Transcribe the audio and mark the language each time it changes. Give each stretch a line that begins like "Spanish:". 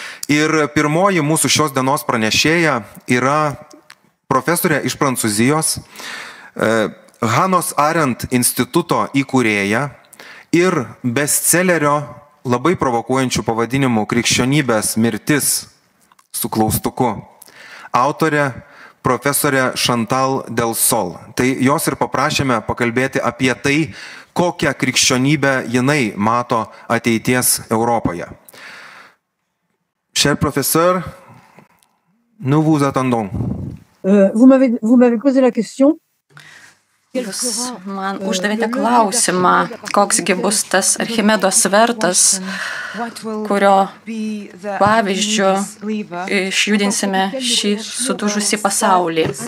Lithuanian: Ir pirmoji mūsų šios dienos pranešėja yra profesorė iš Prancūzijos, Hannah Arendt instituto įkūrėja ir bestsellerio labai provokuojančių pavadinimų Krikščionybės mirtis su klaustuku autorė profesorė Chantal Delsol. Tai jos ir paprašėme pakalbėti apie tai, kokią krikščionybę jinai mato ateities Europoje.
French: Cher professeur, nous vous attendons. Vous m'avez posé la question.
Lithuanian: Jūs man uždavėte klausimą, koksgi bus tas Archimedo svertas, kurio pavyzdžiu išjudinsime šį sudužusį pasaulį.